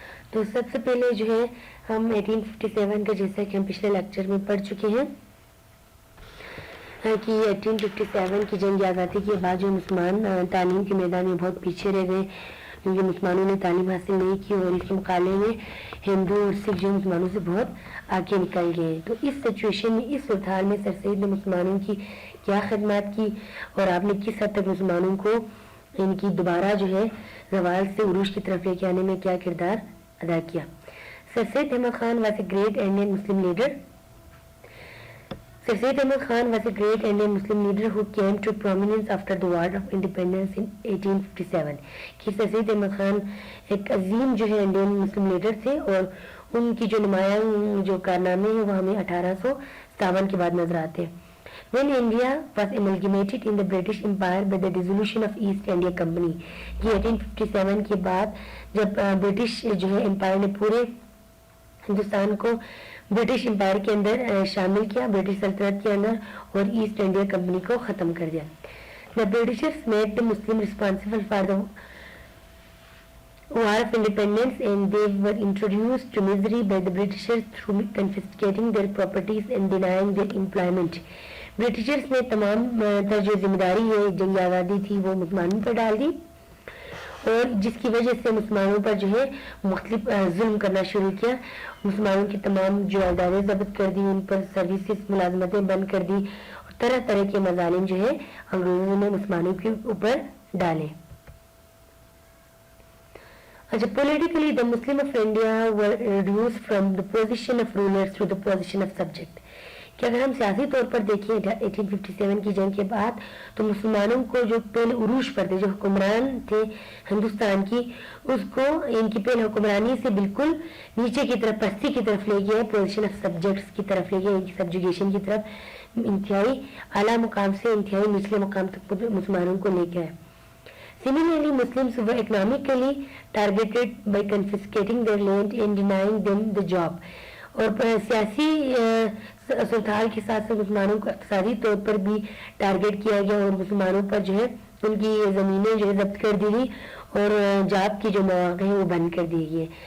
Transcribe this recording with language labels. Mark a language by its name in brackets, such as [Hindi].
[Urdu] تو سب سے پہلے جو ہے ہم 1857 کا جیسا کہ ہم پچھلے لیکچر میں پڑھ چکے ہیں کہ 1857 کی جنگ آزادی کے بعد جو مسلمان تعلیم کے میدان میں بہت پیچھے رہ گئے کیونکہ مسلمانوں نے تعلیم حاصل نہیں کی اور اس کے مقابلے میں ہندو اور سکھ جو مسلمانوں سے بہت آگے نکل گئے. تو اس سچویشن میں اس صورتحال میں سر سید نے مسلمانوں کی کیا خدمات کی اور آپ نے کس حد تک مسلمانوں کو ان کی دوبارہ جو ہے زوال سے عروج کی طرف لے کے آنے میں کیا کردار ادا کیا. [English] Sir Syed Ahmad Khan was a great Indian Muslim leader. Sir Syed Ahmad Khan was a great Indian Muslim leader who came to prominence after the War of Independence in 1857. [Urdu] کہ سر سید احمد خان ایک عظیم جو ہے انڈین مسلم لیڈر تھے اور ان کی جو نمایاں جو کارنامے ہیں وہ ہمیں 1857 کے بعد نظر آتے ہیں. [English] When India was amalgamated in the British Empire by the dissolution of East India Company. [Urdu] یہ 1857 کے بعد جب برٹش جو ہے امپائر نے پورے ہندوستان کو برٹش امپائر کے اندر شامل کیا, برٹش سلطنت کے اندر, اور ایسٹ انڈیا کمپنی کو ختم کر دیا. [English] The Britishers made the Muslims responsible for the War of Independence and they were introduced to misery by the Britishers through confiscating their properties and denying their employment. [Urdu] Britishers نے تمام تر جو ذمہ داری ہے جنگ آزادی تھی وہ مسلمانوں پر ڈال دی اور جس کی وجہ سے مسلمانوں پر جو ہے مختلف ظلم کرنا شروع کیا. مسلمانوں کی تمام جو ادارے ضبط کر دی, ان پر سروسز ملازمتیں بند کر دی اور طرح طرح کے مظالم جو ہے انگریزوں نے مسلمانوں کے اوپر ڈالے. [English] اچھا, politically the Muslim of India were reduced from the position of rulers to the position of subject. [Urdu] کہ اگر ہم سیاسی طور پر دیکھیں 1857 کی جنگ کے بعد تو مسلمانوں کو جو پہلے عروج پر تھے, جو حکمران تھے ہندوستان کی, اس کو ان کی پہلے حکمرانی سے بالکل نیچے کی طرف, پستی کی طرف لے گیا, [English] position of subjects [Urdu] کی طرف لے گیا, ان کی سبجوگیشن کی طرف, انتہائی اعلیٰ مقام سے انتہائی نچلے مقام تک مسلمانوں کو لے گیا. [English] Similarly, Muslims were economically targeted by confiscating their land and denying them the job. [Urdu] اور سیاسی صورتحال کے ساتھ ساتھ مسلمانوں کو اقتصادی طور پر بھی ٹارگیٹ کیا گیا اور مسلمانوں پر جو ہے ان کی زمینیں جو ہے ضبط کر دی گئی اور جاب کی جو مواقع ہیں وہ بند کر دیے گئے.